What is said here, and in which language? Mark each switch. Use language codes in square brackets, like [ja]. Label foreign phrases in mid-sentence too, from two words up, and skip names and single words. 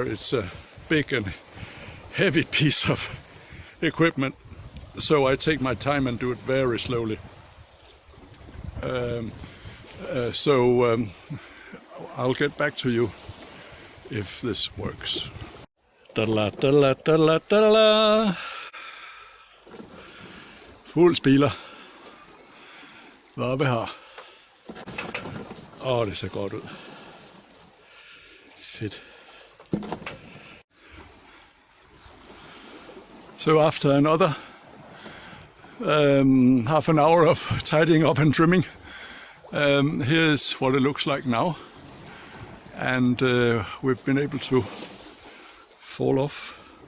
[en] It's a big and heavy piece of equipment. So I take my time and do it very slowly. I'll get back to you if this works. Da-la, da-la, da-la, da-la. [da] Fuld spiler. Hvad vi har. Det ser godt ud. Fedt. [en] So after another half an hour of tidying up and trimming, here's what it looks like now, and we've been able to fall off